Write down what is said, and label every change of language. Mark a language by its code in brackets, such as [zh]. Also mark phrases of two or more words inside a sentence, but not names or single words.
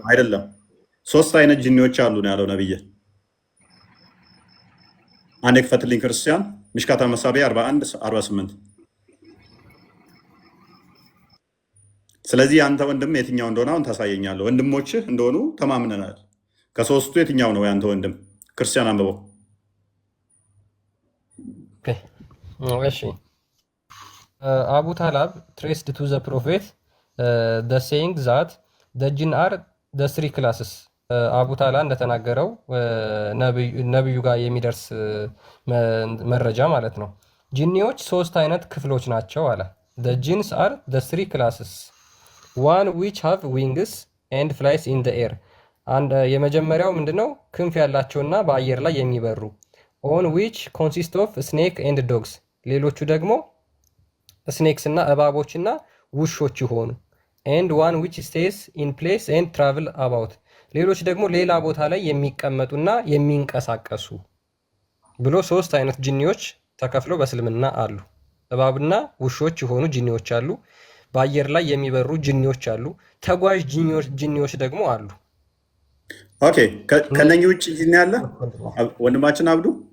[am] አይደለም። 3 አይነት ጂኒዎች አሉ ነው ያለው ነብይ። አንዴ ክፈትልኝ ክርስቲያን። ምሽካታ መሳቢያ 41-48 ስለዚህ አንተ ወንድም የትኛው እንደሆነ አሁን ታሳየኛለህ። ወንድሞችህ እንደሆኑ ተማምነናል። ከሶስቱ የትኛው ነው ያንተ ወንድም? ክርስቲያን አንብበው። [en] እሺ Abu Talab traced to the prophet the saying that the jinn are the three classes. [am] አቡ ታላ እንደተናገረው ነብዩ ጋር የሚደርስ መረጃ ማለት ነው። ጂኒዎች ሶስት አይነት ክፍሎች ናቸው አለ። [en] the jinns are the three classes one which have wings and flies in the air [am] አንድ የመጀመሪያው ምንድነው? ክንፍ ያላቸውና በአየር ላይ የሚበሩ [en] on which consist of snake and dogs [am] ሌሎቹ ደግሞ ስኔክስ እና እባቦች እና ውሾች ይሆኑ [en] and one which stays in place and travel about [am] ሌሎች ደግሞ ሌላ ቦታ ላይ የሚቀመጡና የሚንቀሳቀሱ ብሎ ሶስት አይነት ጂኒዎች ተከፍለው በእስልምና አሉ። እባብና ውሾች የሆኑ ጂኒዎች አሉ። በአየር ላይ የሚበሩ ጂኒዎች አሉ። ተጓዥ ጂኒዎች ደግሞ አሉ። ኦኬ፣ ከነኚህ ውጭ ጂኒ አለ ወንድማችን አብዱ?